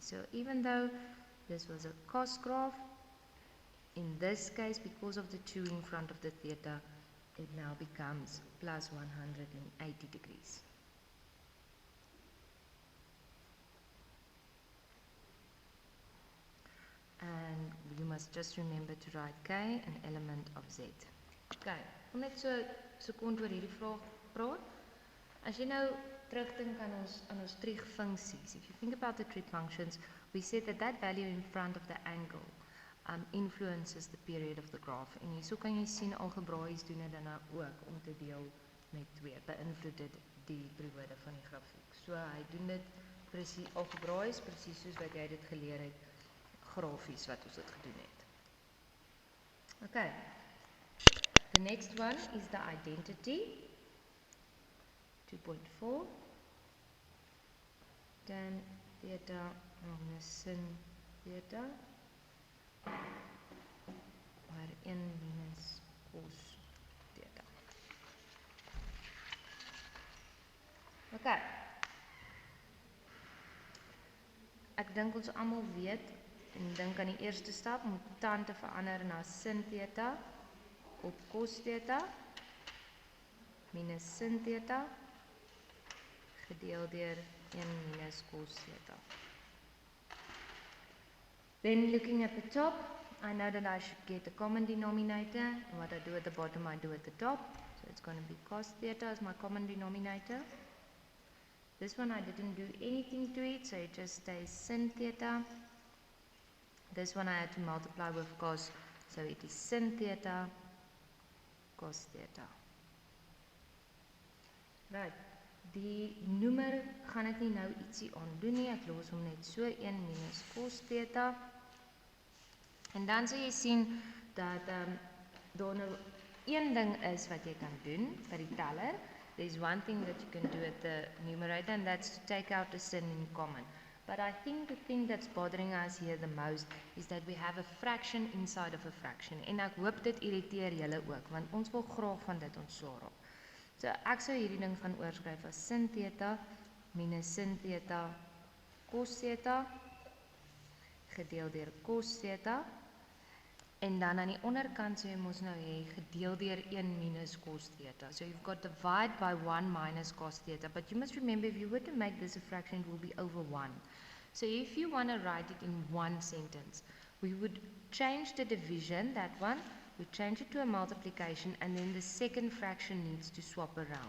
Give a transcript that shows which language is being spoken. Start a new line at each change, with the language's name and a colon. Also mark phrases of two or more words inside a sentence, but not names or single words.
English: So even though this was a cos graph, in this case, because of the 2 in front of the theta, it now becomes plus 180 degrees. And you must just remember to write k, an element of z.
Afrikaans: Okay, om net so 'n sekond oor hierdie vraag praat. As jy nou terugdink aan ons trig-funksies,
English: if you think about the trig functions, we said that value in front of the angle influences the period of the graph.
Afrikaans: En hierso kan jy sien algebraies doen dit dan ook om te deel met 2, beïnvloed dit die periode van die grafiek. So hy doen dit presies algebraies, presies soos wat jy dit geleer het, grafies wat ons dit gedoen het. Okay.
English: The next one is the identity. 2.4. tan theta minus sin theta oor 1 minus cos theta.
Afrikaans: Ok, ek dink ons almal weet, en dink aan die eerste stap, om tan te verander na sin theta op cos theta minus sin theta gedeel deur 1 minus cos theta.
English: Then looking at the top, I know that I should get a common denominator. And what I do at the bottom, I do at the top. So it's going to be cos theta as my common denominator. This one I didn't do anything to it, so it just stays sin theta. This one I had to multiply with cos, so it is sin theta, cos theta. Right,
Afrikaans: die noemer gaan ek nie nou ietsie aan doen nie, ek los hom net so 1 minus cos theta. En dan sal jy sien dat daar nou een ding is wat jy kan doen by die teller.
English: There's one thing that you can do at the numerator, and that's to take out the sin in common. But I think the thing that's bothering us here the most is that we have a fraction inside of a fraction.
Afrikaans: En ek hoop dit irriteer julle ook, want ons wil graag van dit ontslaa raak. So ek sou hierdie ding gaan oorskryf as sin theta minus sin theta cos theta gedeel deur cos theta. En dan aan die onderkant sou jy mos nou hê gedeel deur 1 minus cos theta.
English: So you've got divide by 1 minus cos theta. But you must remember, if you were to make this a fraction, it will be over 1. So if you want to write it in one sentence, we would change the division, that one, we change it to a multiplication, and then the second fraction needs to swap around.